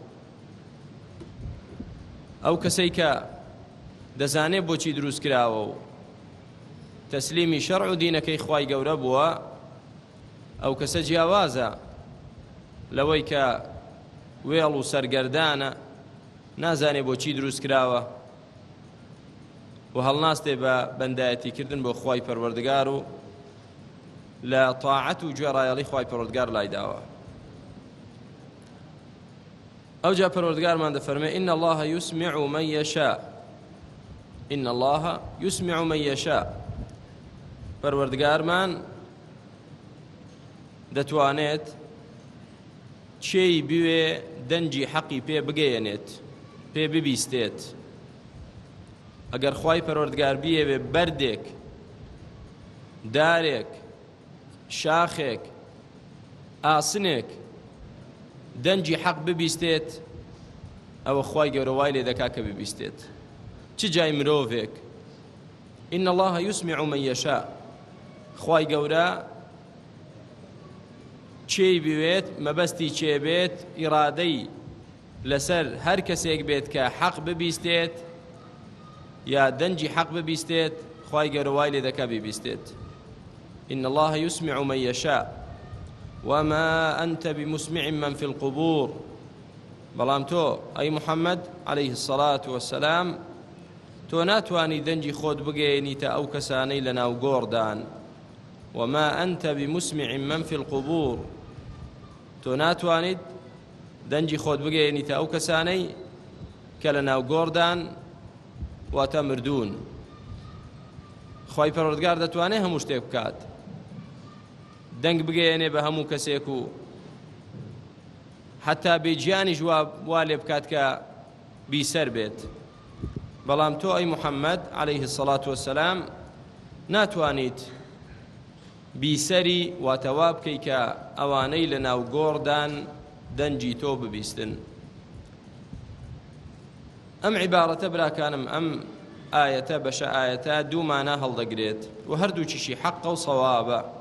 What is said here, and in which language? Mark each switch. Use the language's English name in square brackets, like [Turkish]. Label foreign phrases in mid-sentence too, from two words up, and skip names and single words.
[Central Kurdish] ئەو کەسەی کە دەزانێت بۆچی دروست کراوە و تەسلیمی شەرع و دینەکەی خوای گەورە بووە، ئەو کەسە جیاوازە لەوەی کە وێڵ و سەرگەردانە، نازانێ بۆچی دروست کراوە و هەڵناستێ بە بەندایەتیکردن بۆ خوای پەروەردگار و لە تاعەت و گوێڕایەڵی خوای پەروەردگار لای داوە. ئەوجا پەروەردگارمان دەفەرمێ [Arabic] إن الله يسمع من يشاء، إن الله يسمع من يشاء. [Central Kurdish] پەروەردگارمان دەتوانێت چێی بوێ دەنجی حەقی پێ بگەیەنێت، پێ ببیستێت. ئەگەر خوای پەروەردگار بیەوێ بەردێک، دارێک، شاخێک، ئاسنێک دەنجی حەق ببیستێت، ئەوە خوای گەورە وای لێ دەکا کە ببیستێت. چ جای مرۆڤێک. [Arabic] إن الله يسمع من يشاء. [Central Kurdish] خوای گەورە چێی بوێت، مەبەستی چێ بێت، ئیرادەی لەسەر هەر کەسێک بێت کە حەق ببیستێت یا دەنجی حەق ببیستێت، خوای گەورە وای لێ دەکا ببیستێت. [Arabic] إن الله يسمع من يشاء وما أنت بمسمع من في القبور. [Central Kurdish] بەڵام تۆ ئەی محەممەد [Arabic] عليه الصلاة والسلام، [Central Kurdish] تۆ ناتوانی دەنجی خۆت بگەیەنیتە ئەو کەسانەی لە ناو گۆڕدان. [Arabic] وما أنت بمسمع من في القبور، [Central Kurdish] تۆ ناتوانیت دەنجی خۆت بگەیەنیتە ئەو کەسانەی کە لە ناو گۆڕدان واتە مردوون. خوای پەروەردگار دەتوانێت هەموو شتێک بکات، دەنگ بگەیەنێ بە هەموو کەسێک و حتا بێجیانیش وا لێ بکات کە بیسەر بێت. بەڵام تۆ ئەی محەممەد [Arabic] عليه الصلاة والسلام [Central Kurdish] ناتوانیت بیسەری واتەوا بکەی کە ئەوانەی لە ناو گۆڕدان دەنجی تۆ ببیستن. ئەم عیبارەتە براکانم، ئەم ئاەتە بەشە ئاەتە دوو مانە هەڵدەگرێت و هەردووچیشی حەقە و سەوابە.